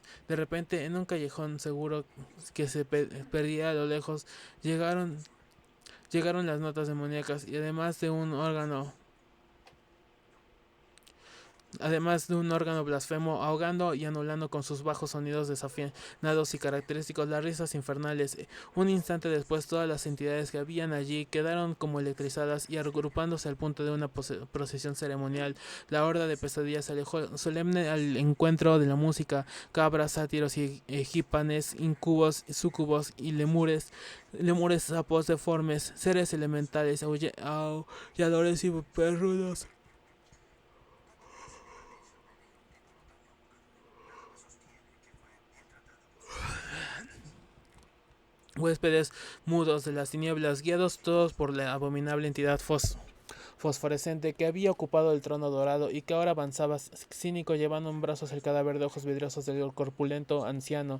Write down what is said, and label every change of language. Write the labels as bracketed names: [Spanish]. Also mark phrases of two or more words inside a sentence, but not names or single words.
[Spanish] De repente, en un callejón seguro que se perdía a lo lejos, llegaron las notas demoníacas, y además de un órgano blasfemo, ahogando y anulando con sus bajos sonidos desafinados y característicos las risas infernales. Un instante después, todas las entidades que habían allí quedaron como electrizadas, y agrupándose al punto de una procesión ceremonial, la horda de pesadillas se alejó solemne al encuentro de la música. Cabras, sátiros y egípanes, incubos, súcubos y lemures, sapos deformes, seres elementales, aulladores y perrunos, huéspedes mudos de las tinieblas, guiados todos por la abominable entidad fosforescente que había ocupado el trono dorado y que ahora avanzaba cínico, llevando en brazos el cadáver de ojos vidriosos del corpulento anciano.